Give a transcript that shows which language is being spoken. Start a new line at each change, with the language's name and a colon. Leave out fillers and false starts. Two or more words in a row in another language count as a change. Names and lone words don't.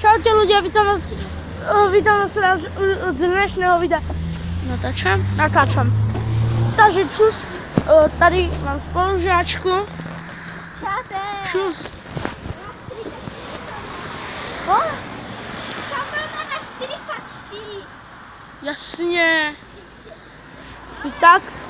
Slovak: Čaute ľudia, vítam vás z dnešného videa. Natáčam.
Czech: Takže čus, tady mám spolužáčku.
Slovak: Čaute. Čus. Samrana na 44.
Czech: Jasně. I tak.